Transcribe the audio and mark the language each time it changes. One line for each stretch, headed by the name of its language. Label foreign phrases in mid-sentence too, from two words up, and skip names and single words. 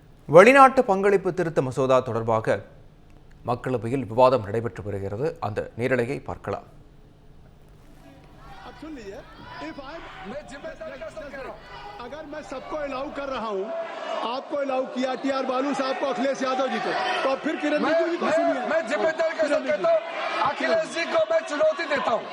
Tamil: வெளிநாட்டு பங்களிப்பு திருத்த மசோதா தொடர்பாக மக்களவையில் விவாதம் நடைபெற்று வருகிறது. அந்த நேரலையை பார்க்கலாம்.
Hindi: अगर मैं सबको अलाउ कर रहा हूं, आपको अलाउ किया टीआर बालू साहब को, अखिलेश यादव जी को, तो फिर किरण रिजिजू जी को सुनिए। मैं जिम्मेदारी के साथ कहता हूं, अखिलेश जी को मैं चुनौती देता हूं।